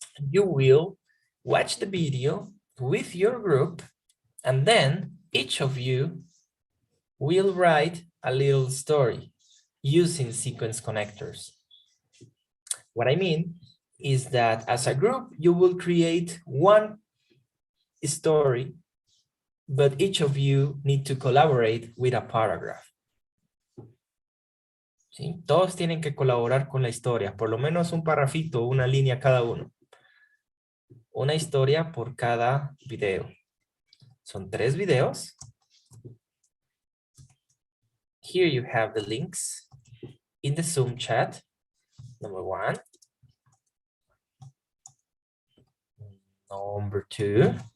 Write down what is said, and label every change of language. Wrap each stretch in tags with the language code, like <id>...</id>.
<en>You will watch the video with your group, and then each of you will write a little story using sequence connectors. What I mean is that as a group, you will create one story, but each of you need to collaborate with a paragraph.</en> <es>¿Sí? Todos tienen que colaborar con la historia, por lo menos un parrafito, una línea cada uno. Una historia por cada video. Son 3 videos.</es> <en>Here you have the links in the Zoom chat. Number 1. Number 2.</en>